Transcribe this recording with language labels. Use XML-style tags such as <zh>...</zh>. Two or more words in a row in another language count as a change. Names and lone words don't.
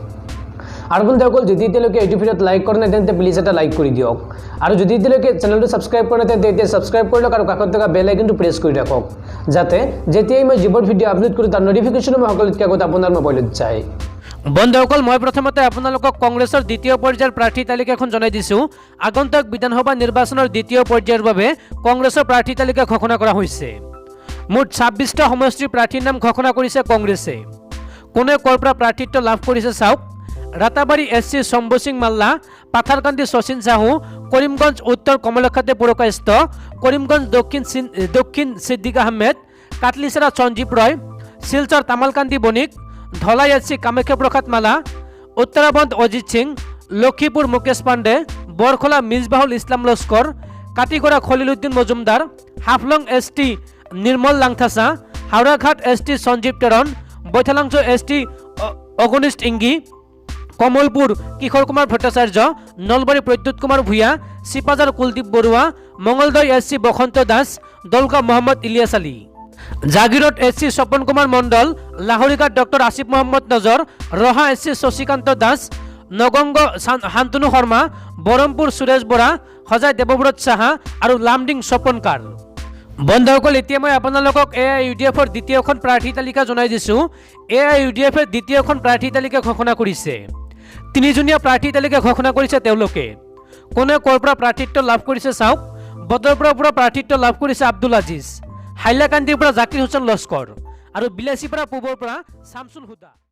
<as>আৰু বন্ধুসকল যদি এতিয়ালৈকে এইটো ভিডিঅ'ত লাইক কৰা নাই তেন্তে প্লিজ এটা লাইক কৰি দিয়ক আৰু যদি এতিয়ালৈকে চেনেলটো সাবস্ক্ৰাইব কৰা নাই তেন্তে এতিয়া সাবস্ক্ৰাইব কৰি লওক আৰু কাষত থকা বেল আইকনটো প্ৰেছ কৰি ৰাখক যাতে যেতিয়াই মই যিবোৰ ভিডিঅ' আপলোড কৰোঁ তাৰ নটিফিকেশ্যন মই সকলোতকৈ আগত আপোনাৰ মোবাইলত যায় বন্ধুসকল মই প্ৰথমতে আপোনালোকক কংগ্ৰেছৰ দ্বিতীয় পৰ্যায়ৰ প্ৰাৰ্থী তালিকাখন জনাই দিছো আগন্তুক বিধানসভা নিৰ্বাচনৰ দ্বিতীয় পৰ্যায়ৰ বাবে কংগ্ৰেছৰ প্ৰাৰ্থী তালিকা ঘোষণা কৰা হৈছে মুঠ 26টা সমষ্টিৰ প্ৰাৰ্থীৰ নাম ঘোষণা কৰিছে কংগ্ৰেছে কোনে কৰ পৰা প্ৰাৰ্থীত্ব লাভ কৰিছে চাওক राताबाड़ी SC शंभू सिंह माल्ला पाथरकांदी शचीन साहू करीमगंज उत्तर कमलखाते पुरकायस्थ करीमगंज दक्षिण सिद्दिक आहमेद काटलीसरा सञ्जीव रॉय सिलचर तामालकांदी बणिक धलाई SC कामाख्या प्रसाद माला उत्तराखंड अजित सिंह लखीपुर मुकेश पांडे बरखला मिसबाहुल इस्लाम लस्कर काटीगड़ा खलीलुद्दीन मजुमदार हाफलंग ST निर्मल लांगथासा हावड़ाघाट ST सञ्जीव टेरन बैथालांगचो ST अगनिष्ठ इंगी कमलपुर किशोर कुमार भट्टाचार्य नलबारी प्रद्युत कुमार भूया सिपाजार कुलदीप बरुआ मंगलदय SC बसंत दास दलगाँव मोहम्मद इलियास आली जागिरोड SC स्वपन कुमार मंडल लाहौरीघाट डॉक्टर आसिफ मोहम्मद नजर रहा SC शशिकांत दास नगंग शांतनु शर्मा बरमपुर सुरेश बरा हजाय देवव्रत साहा और लामडिंग स्वपनकार बंधुসকল এতিয়া মই আপোনালোকক AIUDFৰ দ্বিতীয়খন প্ৰাৰ্থী তালিকা জনাই দিছো AIUDFৰ দ্বিতীয়খন প্ৰাৰ্থী তালিকা ঘোষণা কৰিছে তিনিজনীয়া প্ৰাৰ্থী তালিকা ঘোষণা কৰিছে তেওঁলোকে কোনে কৰ পৰা প্ৰাৰ্থীত্ব লাভ কৰিছে চাওক বদৰপুৰৰ পৰা প্ৰাৰ্থীত্ব লাভ কৰিছে আব্দুল আজিজ হাইলাকান্দিৰ পৰা জাকিৰ হুছেইন লস্কৰ আৰু বিলাসীৰ পৰা পূবৰ পৰা শামসুল হুদা।</as>